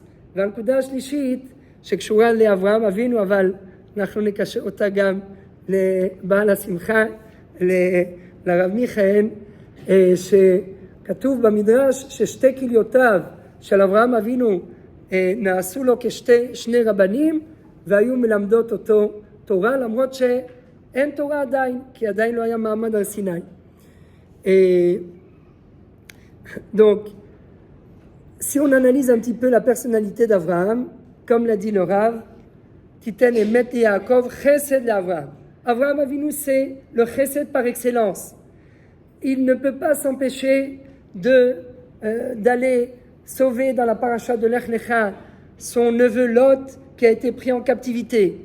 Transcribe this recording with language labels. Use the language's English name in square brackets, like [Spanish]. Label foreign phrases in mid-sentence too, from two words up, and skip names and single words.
[Hebrew] והנקודה השלישית שקשורה לאברהם אבינו, אבל אנחנו נקשר אותה גם לבעל השמחה, לרב מיכאל, שכתוב במדרש ששתי כליותיו של אברהם אבינו נעשו לו כשני רבנים והיו מלמדות אותו תורה, למרות שאין תורה עדיין, כי עדיין לא היה מעמד על סיני. [French] Et donc, si on analyse un petit peu la personnalité d'Abraham, comme l'a dit le Rav, [Hebrew] תתן אמת ליעקב, [French] Chesed d'Abraham. Abraham Avinu, c'est le Chesed par excellence. Il ne peut pas s'empêcher d'aller sauver dans la paracha de Lech Lecha son neveu Lot qui a été pris en captivité.